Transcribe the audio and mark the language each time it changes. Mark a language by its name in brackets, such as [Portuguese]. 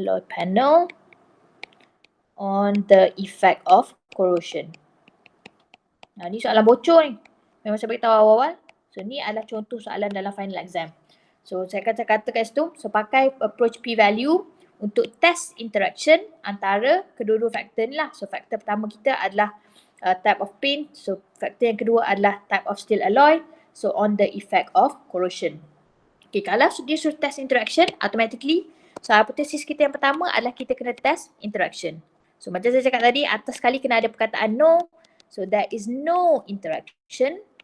[English] Panel on the effect of corrosion. [Malay] Ni soalan bocor ni. Memang saya beritahu awal-awal. So ni adalah contoh soalan dalam final exam. So saya kata kat situ, so pakai approach p-value untuk test interaction antara kedua-dua faktor ni lah. So faktor pertama kita adalah type of paint. So faktor yang kedua adalah type of steel alloy. [English] So on the effect of corrosion. [Malay] Okay, kalau dia suruh test interaction, automatically, so hipotesis kita yang pertama adalah kita kena test interaction. So macam saya cakap tadi, atas sekali kena ada perkataan no. [English] So there is no interaction.